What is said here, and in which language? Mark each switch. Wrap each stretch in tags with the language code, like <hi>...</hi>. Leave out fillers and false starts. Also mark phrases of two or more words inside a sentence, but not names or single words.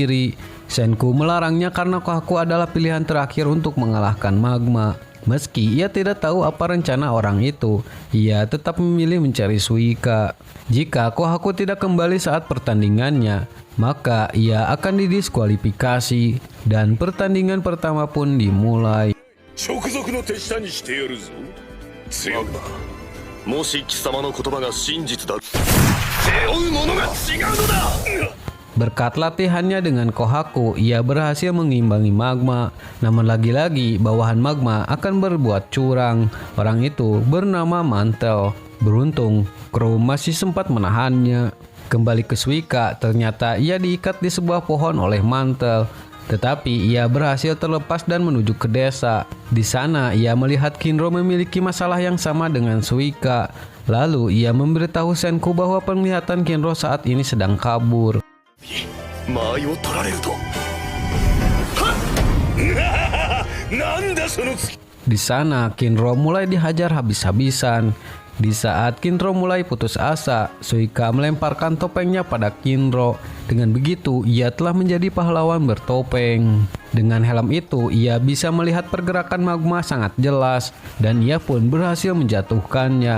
<id>Senku melarangnya karena Kohaku adalah pilihan terakhir untuk mengalahkan magma. Meski ia tidak tahu apa rencana orang itu, ia tetap memilih mencari Suika. Jika Kohaku tidak kembali saat pertandingannya, maka ia akan didiskualifikasi dan pertandingan pertama pun dimulai.</id> <ja>直属の手下にしてやるぞ。強くな。もし貴様の言葉が真実だ、背負うものが違うのだ。</ja> <id>Berkat latihannya dengan Kohaku, ia berhasil mengimbangi Magma. Namun lagi-lagi bawahan Magma akan berbuat curang. Orang itu bernama Mantel. Beruntung, Krum masih sempat menahannya. Kembali ke Suika, ternyata ia diikat di sebuah pohon oleh Mantel. Tetapi ia berhasil terlepas dan menuju ke desa. Di sana ia melihat Kinro memiliki masalah yang sama dengan Suika. Lalu ia memberitahu Senku bahwa penglihatan Kinro saat ini sedang kabur.</id> <ja>間合いを取られると。はっなんだその突き。</ja> <id>Di sana Kinro mulai dihajar habis-habisan. Di saat Kinro mulai putus asa, Suika melemparkan topengnya pada Kinro. Dengan begitu, ia telah menjadi pahlawan bertopeng. Dengan helm itu, ia bisa melihat pergerakan Magma sangat jelas, dan ia pun berhasil menjatuhkannya.</id>